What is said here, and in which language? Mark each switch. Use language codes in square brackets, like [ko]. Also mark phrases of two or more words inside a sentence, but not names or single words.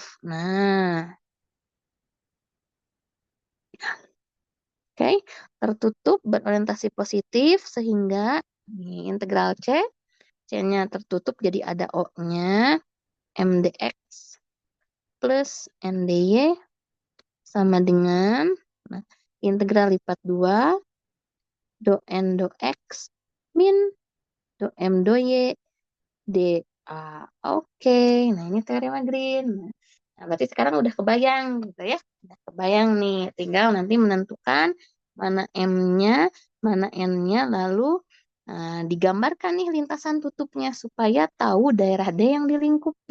[id] Nah, oke, tertutup berorientasi positif sehingga ini integral C, C-nya tertutup jadi ada O-nya, MDX plus NDY sama dengan nah, integral lipat 2 do N do X min do M do Y DA. Oke, nah ini teorema Green. Nah, berarti sekarang udah kebayang gitu ya. Udah kebayang nih, tinggal nanti menentukan mana M-nya, mana N-nya, lalu digambarkan nih lintasan tutupnya supaya tahu daerah D yang dilingkupi.